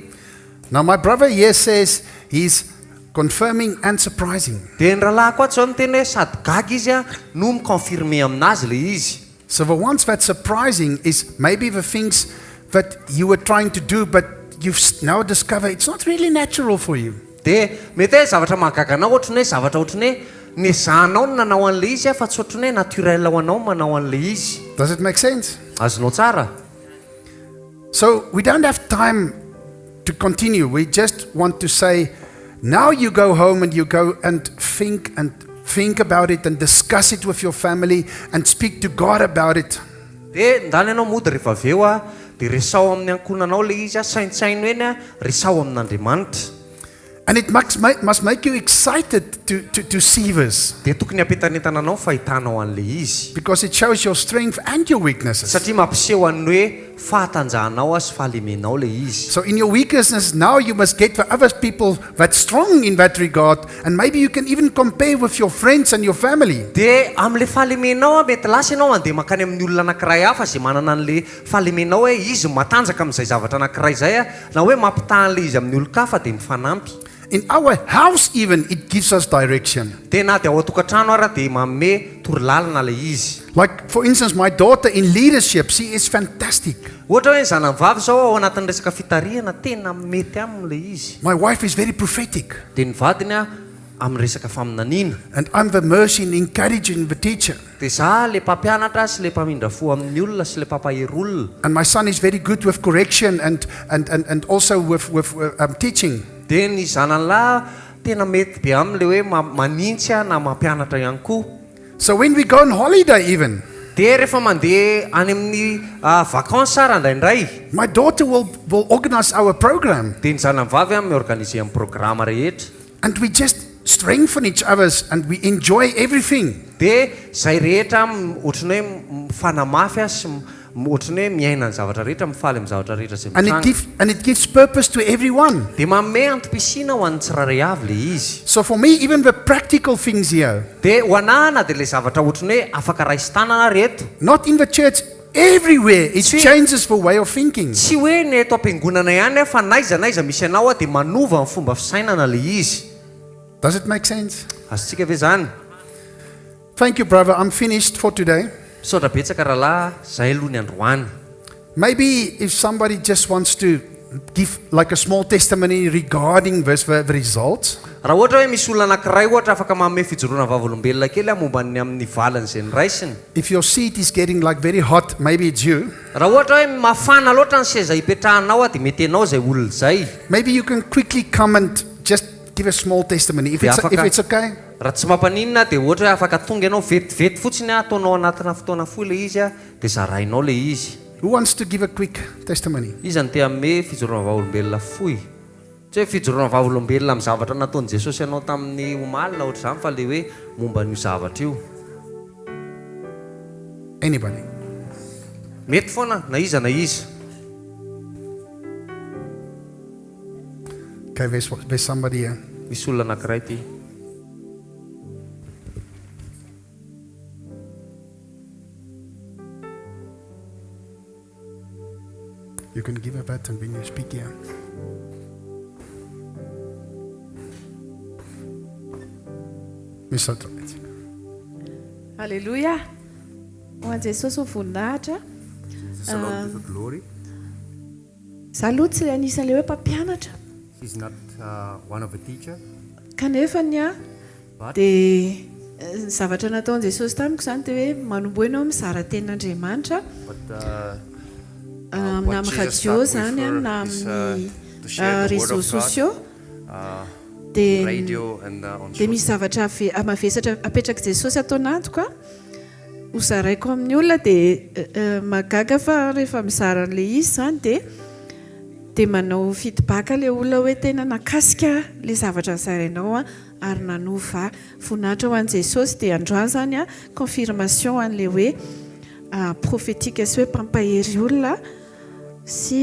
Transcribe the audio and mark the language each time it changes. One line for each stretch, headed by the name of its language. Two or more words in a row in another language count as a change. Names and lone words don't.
English: Now my brother here says he's confirming and surprising.
Malagasy: Dia ny rahalahy koa zao miteny hoe sady gaga izy no miconfirme aminazy le izy.
English: So the ones that's surprising is maybe the things that you were trying to do, but you've now discovered it's not really natural for you.
Malagasy: Dia mety hoe zavatra mahagaga anao ohatrany hoe zavatra ohatrany hoe ny zanao no nanao an'le izy fa tsy ohatrany hoe naturel ho anao manao an'le izy.
English: Does it make sense?
Malagasy: Azonao tsara.
English: So we don't have time to continue. We just want to say, now you go home and you go and think about it and discuss it with your family and speak to God about it.
Malagasy: Dia ndany ianao mody rehefa avy eo dia resao amin'ny ankonanao le izy saintsaino eny resao amin'Andriamanitra.
English: And it must make you excited to see this,
Malagasy: Dia tokony ampitanentana anao fahitanao an'le izy.
English: because it shows your strength and your weaknesses.
Malagasy: Satria mampiseho an'ny hoe fahatanjahanao sy fahalemenao le izy.
English: So in your weaknesses, now you must get the other people that's strong in that regard, and maybe you can even compare with your friends and your family.
Malagasy: Dia amin'le fahalemenao mety lasa ianao andeha makany amin'ny olona anankiray hafa izay manana an'le fahalemenao hoe izy matanjaka amin'izay zavatra anankiray izay na hoe mampitaha an'le izy amin'ny olon-kafa dia mifanampy.
English: In our house even, it gives us direction.
Malagasy: Dia na dia ao an-tokantrano ara dia manome torolalana le izy.
English: Like, for instance, my daughter in leadership, she is fantastic.
Malagasy: Ohatra hoe ny zanavavy zao ao anatin'ny resaka fitariana tena mety aminy le izy.
English: My wife is very prophetic,
Malagasy: Dia ny vadiny amin'ny resaka faminaniana.
English: and I'm the mercy in encouraging the teacher.
Malagasy: Dia za le mpampianatra sy le mpamindra fo amin'ny olona sy le mpampahery olona.
English: And my son is very good with correction and also with teaching.
Malagasy: Dia ny zanan'lahy tena mety be aminy le hoe manintsy na mampianatra ihany koa.
English: So when we go on holiday even,
Malagasy: dia rehefa mandeha any amin'ny vacances ary indraindray
English: my daughter will organize our program.
Malagasy: dia ny zanavavy a miorganiser amin'ny programa rehetra
English: And we just strengthen each other's and we enjoy everything.
Malagasy: dia zay rehetra ohatrany hoe fanamafy a sy ohatrany hoe miaina ny zavatra rehetra mifaly amin'ny zavatra rehetra zay mitranga
English: And it gives purpose to everyone.
Malagasy: dia manome antom-pisina ho an'ny tsiraray avy le izy
English: So for me, even the practical things here,
Malagasy: dia ho anahana dia le zavatra ohatrany hoe afaka raisin-tanana reto
English: not in the church, everywhere, it See- changes the way of thinking.
Malagasy: tsy hoe ny eto am-piangonana ihany fa naizanaiza misy anao a dia manova ny fomba fisainana le izy
English: Does it make sense?
Malagasy: azotsika ve zany
English: Thank you, brother. I'm finished for today.
Malagasy: misaotra betsaka rahalahy zay aloha ny androany
English: Maybe if somebody just wants to give like a small testimony regarding the results,
Malagasy: raha ohatra hoe misy olona anankiray ohatra afaka manome fijoroana vavolombelona kely a momba ny amin'ny valany zay ny raisiny
English: if your seat is getting like very hot, maybe it's you.
Malagasy: raha ohatra hoe mafana loatra ny seza hipetrahanao a dia mety ianao zay olona zay
English: Maybe you can quickly come and just give a small testimony if it's okay.
Malagasy: raha tsy mampaninona dia ohatra hoe afaka tonga ianao vetivety fotsiny a ataonao anatina fotoana foy le izy a dia zarainao le izy
English: Who wants to give a quick testimony?
Malagasy: izy ny te ame fijoroana vavolombelona foy tsy hoe fijoroana vavolombelona amin'ny zavatra nataon'i Jesosy ianao tamin'ny omalina ohatra izany fa le hoe momba n'io zavatra io
English: Anybody?
Malagasy: mety foana na iza na iza
English: Okay, there's somebody here.
Malagasy: misy olona anankiray ty
English: You can give a button when you speak here. Miss Altrovitz.
Malagasy: Halleluja. Ho an'i Jesosy ho voninahitra.
English: Jesus alone is the glory.
Malagasy: Izaho aloha tsy anisan'ilay hoe mpampianatra.
English: He's not one of a teacher.
Malagasy: Kanefany a dia ny zavatra nataon'i Jesosy tamiko izany dia hoe manomboa ianao mizara tenin'Andriamanitra
English: But
Malagasy: na
English: what
Malagasy: amin'ny
English: Jesus
Malagasy: radio
English: started
Malagasy: zany a
English: with
Malagasy: na
English: her is,
Malagasy: amin'ny
English: to share the word
Malagasy: réseaux
English: of God,
Malagasy: sociaux dia
English: radio and on
Malagasy: dia misy zavatra mavesatra apetraka Jesosy atao anatiko a ho zaraiko amin'ny olona dia magaga fa rehefa mizara an'ilay izy zany dia manao feedback ilay olona hoe tena nakasika ilay zavatra zarainao a ary nanova voninahitra ho an'i Jesosy dia androany zany a confirmation an'ilay hoe prophétique sy hoe mpampahery olona sy